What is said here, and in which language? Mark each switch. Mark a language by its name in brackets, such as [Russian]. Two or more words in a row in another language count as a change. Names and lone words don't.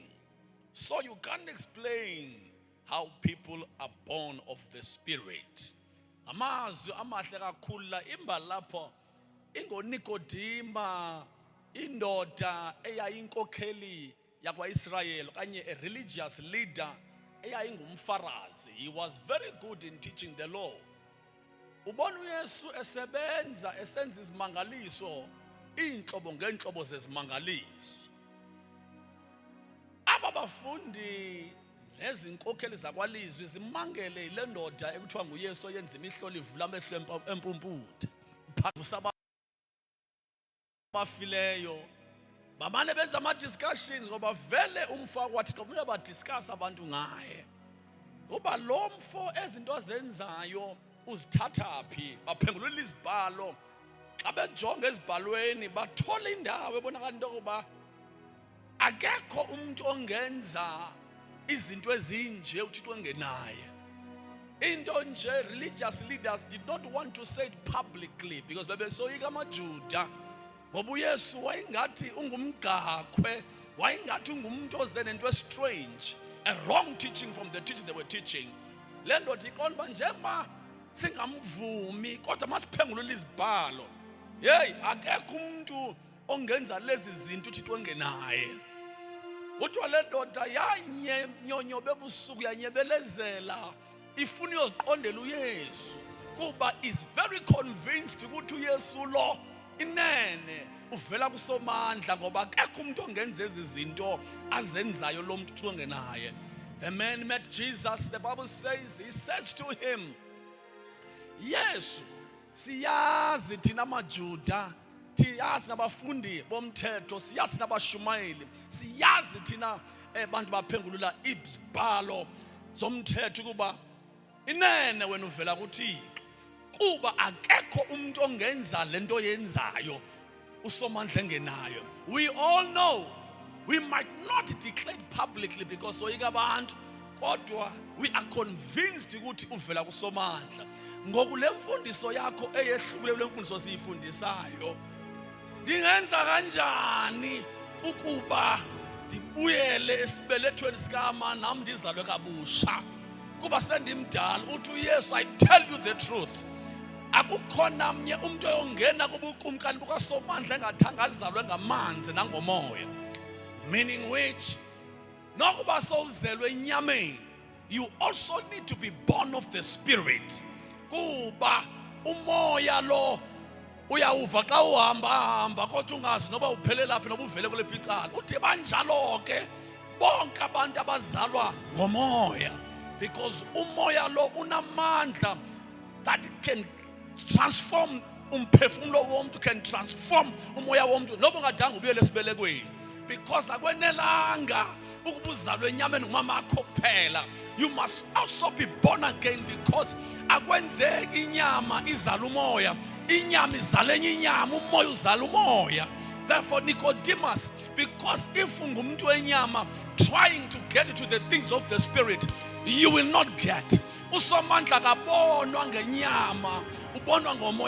[English] So you can't explain how people are born of the Spirit. [Xhosa] Amazwi amahle kakhulu la imba lapho ingoNikodima, indoda eyayinkokheli yakwaIsrayeli kanye [English] a religious leader [Xhosa] eyayingumfarazi. [English] He was very good in teaching the law. [Xhosa] Ubona uYesu esebenza esenza izimangaliso, inhlobo ngenhlobo zezimangaliso. Aba bafundi lezinkokheli zakwalizwi zimangele ile ndoda ekuthiwa nguYesu oyenza imihlolo ivula amehlo empumputhe. Phavusa abafileyo. Bamane benza ama discussions ngoba vele umfo kwathi kumele ba discuss abantu ngaye. Uba lo mfo ezinto azenzayo uzithatha phi? Baphengulula izibhalo. Xa bejonga ezibhalweni bathola indawo ebonakala into yokuba akekho umuntu ongenza izinto ezinje uThixo engenaye. Into nje [English] religious leaders did not want to say it publicly because [Xhosa] bebesoyika amaJuda. Ngoba uYesu wayingathi ungumgaqwe, wayingathi ungumuntu oze nento strange, [English] a wrong teaching from the teaching they were teaching. [Xhosa] Le ndoda iqonda njengoba singamvumi kodwa masiphengulula izibhalo. Hey, akekho umuntu ongenza lezi zinto uThixo engenaye. Uthiwa le ndoda yanyonyobe ebusuku yanyebelezela ifuna uyoqondela uYesu kuba [English] is very convinced [Xhosa] ukuthi uYesu lo inene uvela kusomandla ngoba akekho umuntu ongenza ezi zinto azenzayo lo muntu uThixo engenaye. [English] The man met Jesus. The Bible says he said to him, [Xhosa] Yesu, siyazi thina amaJuda, siyazi nabafundi bomthetho, siyazi nabashumayeli, siyazi thina abantu baphengulula izibhalo zomthetho kuba inene wena uvela kuThixo kuba akekho umuntu ongenza lento yenzayo usomandla engenayo. [English] We all know we might not declare it publicly because [Xhosa] soyika abantu kodwa [English] we are convinced [Xhosa] ukuthi uvela kusomandla. Ngoku le mfundiso yakho eyehlukile le mfundiso siyifundisayo, ndingenza kanjani ukuba ndibuyele esibelethweni sikama nam ndizalwe kabusha kuba sendimdala. Uthi uYesu, [English] I tell you the truth, [Xhosa] akukho namnye umuntu oyongena kubukumkani bukaSomandla engathanga azalwe ngamanzi nangomoya. [English] Meaning which, [Xhosa] nokuba sowuzelwe enyameni, [English] you also need to be born of the Spirit. [Xhosa] Kuba umoya lo uyawuva xa uhamba kodwa ungazi noba uphelela phi noba uvele kule phicala. Uthi banjalo ke bonke abantu abazalwa ngomoya, because umoya lo unamandla [English] that can transform [Xhosa] umphefumulo womuntu, [English] can transform [Xhosa] umoya womuntu noba ungadanga ubuyele esibelekweni, because akwenelanga ukuba uzalwe enyameni ngumama akho kuphela. [English] You must also be born again, because [Xhosa] akwenzeki inyama izala umoya, inyama izala enye inyama, umoya uzala umoya. [English] Therefore Nicodemus, because if [Xhosa] ungumuntu wenyama [English] trying to get to the things of the Spirit, you will not get. [Xhosa] USomandla kabonwa ngenyama, ubonwa ngomoya.